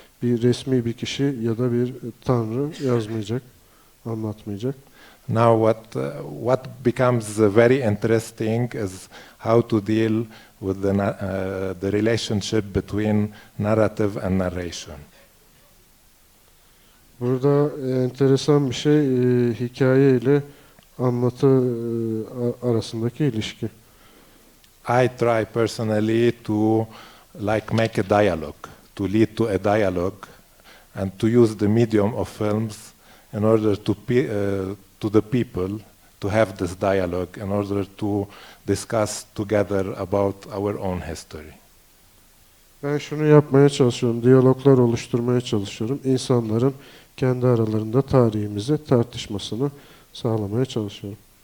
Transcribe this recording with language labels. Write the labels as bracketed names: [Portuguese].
[Turkish] Bir resmi bir kişi ya da bir tanrı yazmayacak, anlatmayacak. [English] Now what becomes very interesting is how to deal with the relationship between narrative and narration. [Turkish] Burada enteresan bir şey, hikaye ile anlatı arasındaki ilişki. [English] I try personally to make a dialogue, to lead to a dialogue and to use the medium of films in order to the people to have this dialogue, in order to discuss together about our own history. [Turkish] Ben şunu yapmaya çalışıyorum, diyaloglar oluşturmaya çalışıyorum. İnsanların kendi aralarında tarihimizi tartışmasını sağlamaya çalışıyorum.